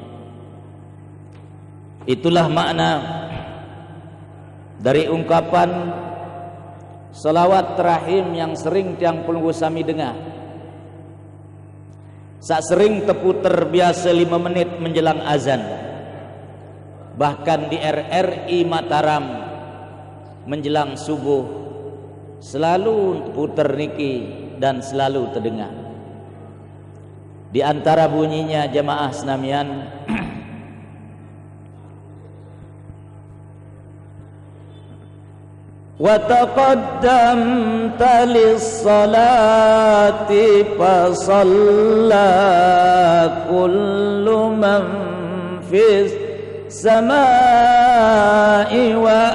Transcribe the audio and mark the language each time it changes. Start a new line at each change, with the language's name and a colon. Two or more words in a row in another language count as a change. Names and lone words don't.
Indonesian: Itulah makna dari ungkapan salawat terahim yang sering tiang pelunggu sami dengar. Sak sering terputer biasa 5 menit menjelang azan. Bahkan di RRI Mataram menjelang subuh selalu puter niki dan selalu terdengar. Di antara bunyinya
Sasak: jamaah senamian
Arabic: وتقدمت للصلاة فصلى كل من في السماء و